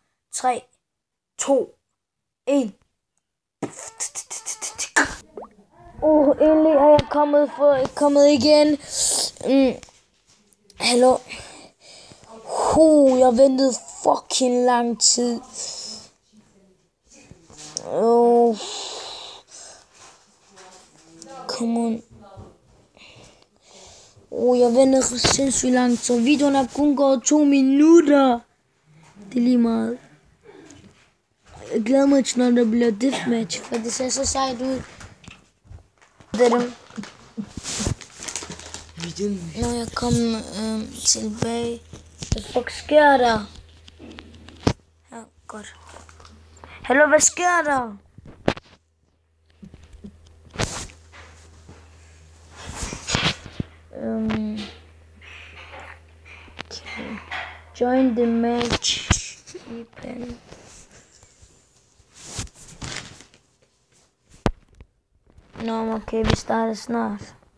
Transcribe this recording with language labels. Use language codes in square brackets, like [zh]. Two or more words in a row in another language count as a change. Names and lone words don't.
[da] 3, 2, 1. Endelig er jeg kommet igen. Hallo. Jeg ventede fucking lang tid. [en] Come on. [da] Jeg ventede sindssygt langt, så videoen er kun gået 2 minutter. Det er lige meget. Jeg glæder mig til, når der bliver deathmatch, for det ser så sejt ud. Det er dem. Når jeg kommer tilbage. Hvad fuck sker der? Ja, godt. Hallo, hvad sker der? Okay. [en] Join the match. [da] Open. Nå, okay, vi starter snart.